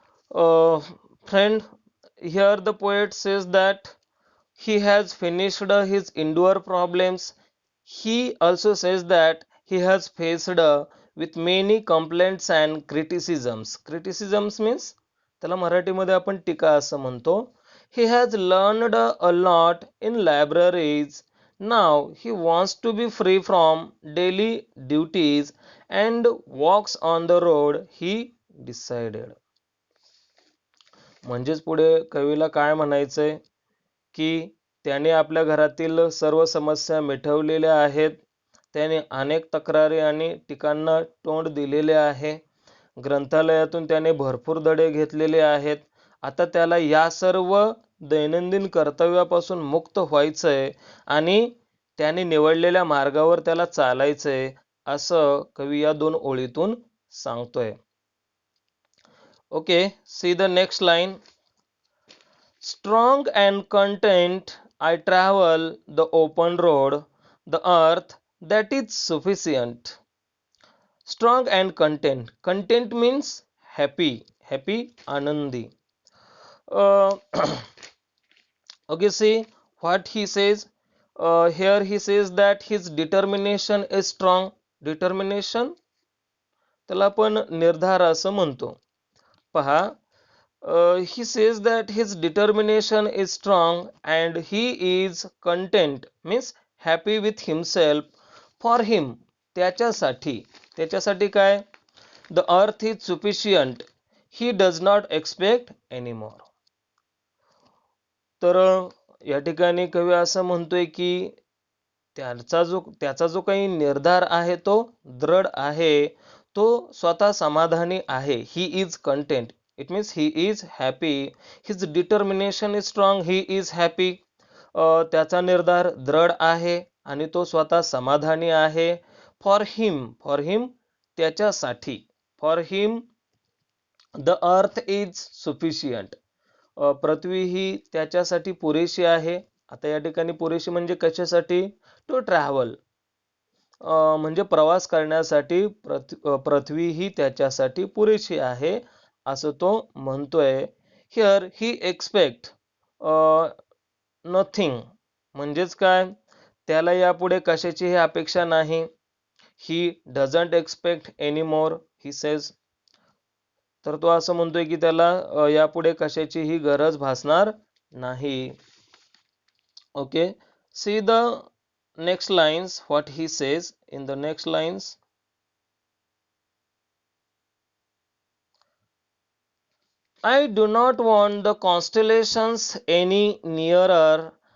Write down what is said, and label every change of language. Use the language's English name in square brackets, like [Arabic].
[English] Friend, here the poet says that he has finished his indoor problems. He also says that he has faced with many complaints and criticisms. Criticisms means [Marathi] त्याला मराठीमध्ये आपण टीका असं म्हणतो. [English] He has learned a lot in libraries. Now he wants to be free from daily duties and walks on the road, he decided. [Marathi] म्हणजेच पुढे कवीला काय म्हणायचंय की त्याने आपल्या घरातील सर्व समस्या मिटवलेल्या आहेत. त्याने अनेक तक्रारी आणि टीकांना तोंड दिलेले आहे. ग्रंथालयातून त्याने भरपूर धडे घेतलेले आहेत. आता त्याला या सर्व दैनंदिन कर्तव्यापासून मुक्त व्हायचंय आणि त्याने निवडलेल्या मार्गावर त्याला चालायचंय असं कवी या 2 ओळीतून सांगतोय. [English] Okay, see the next line. Strong and content I travel the open road, the earth that is sufficient. Strong and content. Content means happy, anandi. Uh, okay, see what he says. Here he says that his determination is strong. [Marathi] Determination त्याला आपण निर्धार असं म्हणतो. पहा, [English] he says that his determination is strong and he is content means happy with himself. For him, [Marathi] त्याच्यासाठी काय? [English] The earth is sufficient. He does not expect anymore. [Marathi] तर या ठिकाणी कवी असं म्हणतोय की त्याचा जो काही निर्धार आहे तो दृढ आहे. तो स्वतः समाधानी आहे. [English] He is content. It means he is happy. His determination is strong. He is happy. [Marathi] त्याचा निर्धार दृढ आहे आणि तो स्वतः समाधानी आहे. [English] for him [Marathi] त्याच्यासाठी. [English] For him the earth is sufficient. [Marathi] पृथ्वी ही त्याच्यासाठी पुरेशी आहे. आता या ठिकाणी पुरेशी म्हणजे कशासाठी? [English] to travel, [Marathi] म्हणजे प्रवास करण्यासाठी पृथ्वी ही त्याच्यासाठी पुरेशी आहे असं तो म्हणतोय. [English] here he expect nothing, [Marathi] म्हणजेच काय? त्याला यापुढे कशाचीही अपेक्षा नाही. [English] He doesn't expect any more, he says. [Marathi] तर तो असं म्हणतोय की त्याला यापुढे कशाचीही गरज भासणार नाही. [English] Okay, see the next lines, what he says in the next lines. I do not want the constellations any nearer.